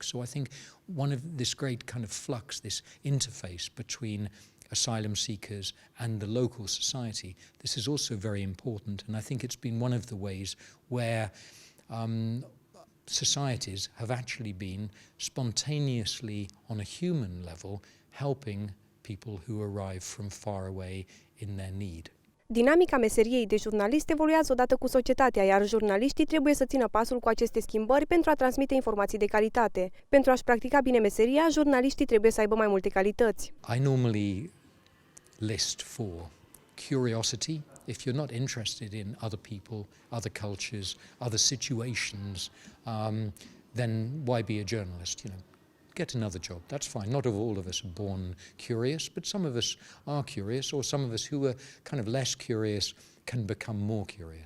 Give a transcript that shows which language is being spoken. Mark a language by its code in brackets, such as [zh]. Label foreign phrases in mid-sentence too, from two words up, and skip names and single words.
[en] So I think one of this great kind of flux, this interface between asylum seekers and the local society, this is also very important. And I think it's been one of the ways where societies have actually been spontaneously, on a human level, helping people who arrive from far away in their need. [ro] Dinamica meseriei de jurnalist evoluează odată cu societatea, iar jurnaliștii trebuie să țină pasul cu aceste schimbări pentru a transmite informații de calitate. Pentru a-și practica bine meseria, jurnaliștii trebuie să aibă mai multe calități. [en] I normally list for curiosity. If you're not interested in other people, other cultures, other situations, then why be a journalist? You know, get another job. That's fine. Not all of us are born curious, but some of us are curious, or some of us who are kind of less curious can become more curious.